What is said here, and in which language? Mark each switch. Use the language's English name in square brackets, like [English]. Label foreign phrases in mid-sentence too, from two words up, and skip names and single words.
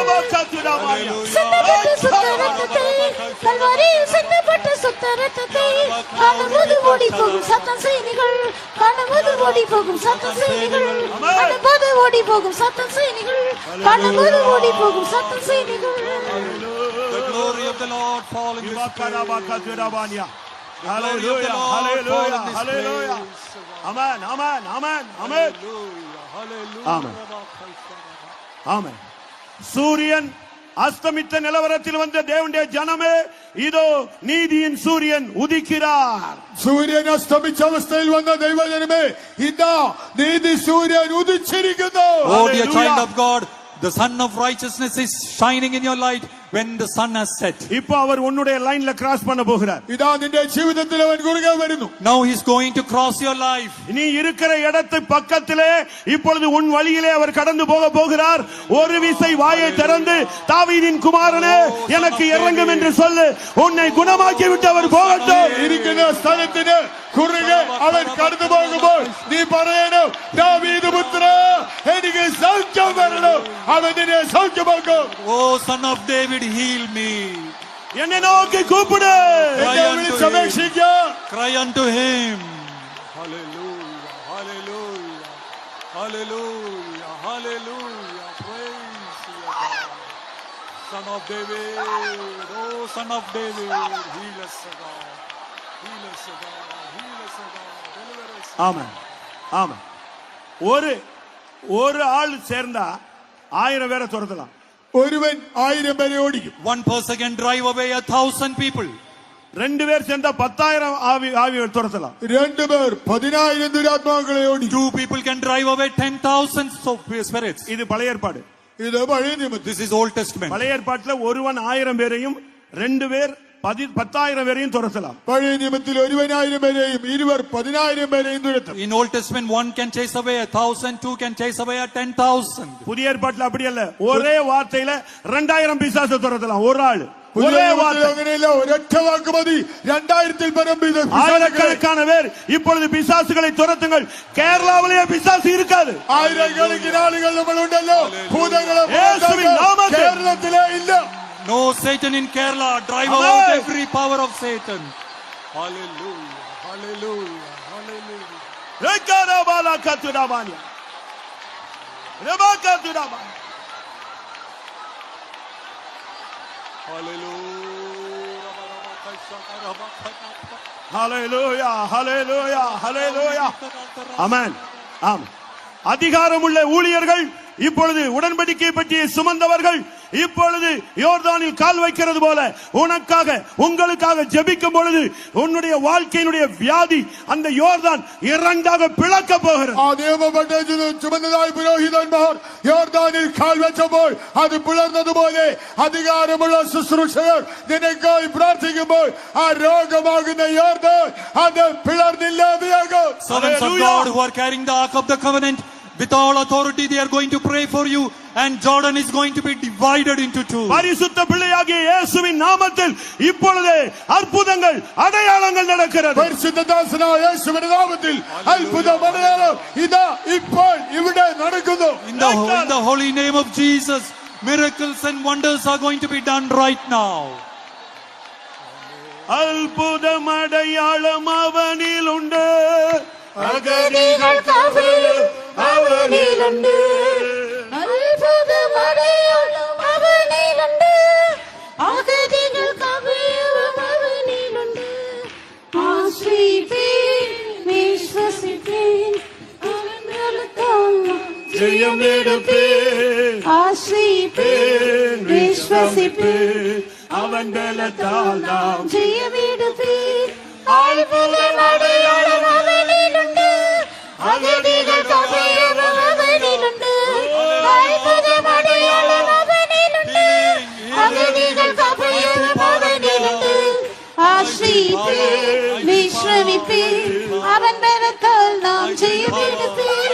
[Tamil] சிந்தப்பட்ட சுத்த ரத்தத்தை, கல்வாரியில் சிந்தப்பட்ட சுத்த ரத்தத்தை காணும்போது ஓடி போகும் சாத்தான் சேனைகள், காணும்போது ஓடி போகும் சாத்தான் சேனைகள், காணும்போது ஓடி போகும் சாத்தான் சேனைகள், காணும்போது ஓடி போகும் சாத்தான் சேனைகள். [English] The glory of the Lord fall in this place. Hallelujah, hallelujah, hallelujah. Amen, amen, amen, amen. Amen. Amen. [Tamil] சூரியன் அஸ்தமித்த நிலவரத்தில் வந்த தேவனுடைய ஜனமே, இதோ நீதியின் சூரியன் உதிக்கிறார். [Malayalam] സൂര്യൻ അസ്തമിച്ച അവസ്ഥയിൽ വന്ന ദൈവജനമേ, ഇതാ നീതി സൂര്യൻ ഉദിച്ചിരിക്കുന്നു. [English] Oh dear Hallelujah. child of God, the sun of righteousness is shining in your light when the sun has set. [Tamil] இப்போ அவர் உன்னுடைய [English] line-ல cross [Tamil] பண்ண போகிறார். [Malayalam] ഇതാ നിന്റെ ജീവിതത്തിൽ അവൻ കുറുകെ വരുന്നു. [English] Now he's going to cross your life. [Tamil] நீ இருக்கிற இடத்து பக்கத்திலே இப்பொழுது உன் வழியிலே அவர் கடந்து போக போகிறார். ஒரு விசை வாயை திறந்து, தாவீதின் குமாரனே எனக்கு இறங்கும் என்று சொல்லு. உன்னை குணமாக்கி விட்டு அவர் போகட்டும். [Malayalam] ഇരിക്കുന്ന സ്ഥലത്തിന് കുറുകെ അവൻ കടന്നു പോകുമ്പോൾ നീ പറയണം, ദാവീദ് പുത്ര എനിക്ക് സൗഖ്യം വരണം. അവൻ നിന്നെ സൗഖ്യമാക്കും. [English] Oh son of David, heal me. [Tamil] என்னை நோக்கி கூப்பிடு. [Malayalam] എന്നെ വിളിച്ചപേക്ഷിക്കാം. [English] Cry unto him. Hallelujah, hallelujah, hallelujah, hallelujah. Praise your God. Son of David, oh son of David, heal us, O God. Heal us, O God. Heal us, O God. Deliver us. [Tamil] ஆமென், ஆமென். ஒரு ஆள் சேர்ந்தா 1000 பேரை துரத்தலாம். [Malayalam] ഒരുവൻ 1000 പേരെ ഓടിക്കും. [English] One person can drive away 1,000 people. [Tamil] 2 பேர் சேர்ந்தா 10,000 ஆவியை துரத்தலாம். [Malayalam] 2 പേർ 10,000 ദുരാത്മാക്കളെ ഓടിക്കും. [English] 2 people can drive away 10,000 spirits. [Tamil] இது பழைய ஏற்பாடு. [Malayalam] ഇത് പഴയ നിയമത്തിൽ. [English] This is Old Testament. [Tamil] பழைய ஏற்பாட்டுல ஒருவன் 1000 பேரையும் 2 பேர் 10,000 பேரையும் துரத்தலாம். [Malayalam] പഴയ നിയമത്തിൽ ഒരുവൻ 1000 പേരെയും ഇരുവർ 10,000 പേരെയും തുരത്തും. [English] In Old Testament, one can chase away 1,000, 2 can chase away 10,000. [Tamil] புதிய ஏற்பாட்டுல அப்படி அல்ல. ஒரே வார்த்தையில 2000 பிசாசை துரத்தலாம் ஒரு ஆள். ஒரே வார்த்தை. [Malayalam] അങ്ങനെയല്ല, ഒരൊറ്റ വാക്ക് മതി 2000-ൽ പരം [Tamil] ஆயிரக்கணக்கான பேர் இப்பொழுது பிசாசுகளை துரத்துங்கள். கேரளாவிலேயே பிசாசு இருக்காது. [Malayalam] ആയിരക്കണക്കിന് ആളുകൾ നമ്മളുണ്ടല്ലോ. ഭൂതങ്ങളെ യേശുവിൻ നാമത്തിൽ. കേരളത്തിലെ ഇല്ല. [English] No Satan in Kerala. Drive Amen. out every power of Satan. Hallelujah, hallelujah, hallelujah. ரெக்கரபாலா கத்துடாபானியா. ரெபாகத்துடாபானியா. [Tamil] ஹalleluya, ஹalleluya, ஹalleluya. ஆமென். ஆமென். அதிகாரமுள்ள ஊழியர்கள் இப்பொழுது உடன்படிக்கை பற்றி சுமந்தவர்கள் இப்பொழுது யோர்தானில் கால் வைக்கிறது போல உனக்காக உங்களுக்காக ஜெபிக்கும் பொழுது உன்னுடைய வாழ்க்கையினுடைய வியாதி அந்த யோர்தான் இரண்டாக பிளக்க போகிறது. [Malayalam] ആ നിയമപ്പെട്ട ചുമന്നതായ പുരോഹിതന്മാർ യോർദാനിൽ കാൽ വെച്ചപ്പോൾ അത് പിളർന്നതുപോലെ അധികാരമുള്ള ശുശ്രൂഷകർ നിനക്കായി പ്രാർത്ഥിക്കുമ്പോൾ ആ രോഗമാകുന്ന യോർദാൻ അത് പിളർന്നില്ലാതെയാകും. [English] Servants of God who are carrying the Ark of the Covenant, with all authority they are going to pray for you, and Jordan is going to be divided into two. [Tamil] பரிசுத்த பிள்ளையாகிய இயேசுவின் நாமத்தில் இப்பொழுது அற்புதங்கள் அடையாளங்கள் நடக்கிறது. [Malayalam] പരിശുദ്ധദാസനായ യേശുവിന്റെ നാമത്തിൽ അത്ഭുതം അടയാളം ഇതാ ഇപ്പോൾ ഇവിടെ നടക്കുന്നു. [English] In the holy name of Jesus, miracles and wonders are going to be done right now. [Tamil] அற்புதம் அடையாளம் அவனில் உண்டு, [Malayalam] അഗതികൾ കവിയും അവനിലുണ്ട്. അത്ഭുതം അടയാളം അവനിലുണ്ട്. അഗതികൾ കവിയും അവനിലുണ്ട്. ആശ്രയിപ്പീൻ, വിശ്വസിപ്പീൻ, അവൻ ബലത്താൽ [Tamil] ஜெயமெடுப்பேன். [Malayalam] ആശ്രയിപ്പീൻ, വിശ്വസിപ്പീൻ, [Tamil] அவன் பலத்தால் நாம் [Malayalam] ജയമെടുപ്പീൻ. അത്ഭുതം അടയാളം അവനിലുണ്ട്. അഗതികൾ കവിയും അവനിലുണ്ട്. അത്ഭുതം അടയാളം അവനിലുണ്ട്. അഗതികൾ കവിയും അവനിലുണ്ട്. ആശ്രയിപ്പീൻ, വിശ്രമിപ്പീൻ, അവൻ ബലത്താൽ നാം ജയമെടുപ്പീൻ.